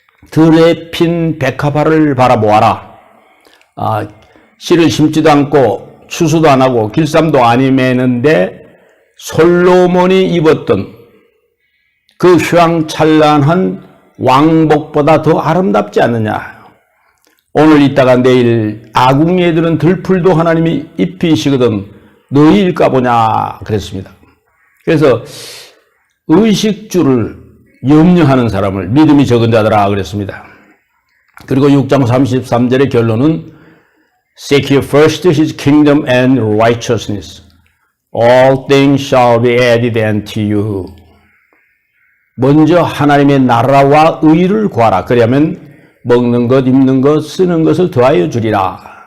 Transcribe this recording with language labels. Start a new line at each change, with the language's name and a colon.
Korean: 들에 핀 백합화를 바라보아라. 씨를 심지도 않고 추수도 안 하고 길쌈도 아니 매는데 솔로몬이 입었던 그 휘황찬란한 왕복보다 더 아름답지 않느냐. 오늘 있다가 내일 아궁이에 드는 들풀도 하나님이 입히시거든 너희일까 보냐 그랬습니다. 그래서 의식주를 염려하는 사람을 믿음이 적은 자들아 그랬습니다. 그리고 6장 33절의 결론은
English: Seek ye first his kingdom and righteousness. All things shall be added unto you.
Korean: 먼저 하나님의 나라와 의를 구하라. 그러면 먹는 것, 입는 것, 쓰는 것을 더하여 주리라.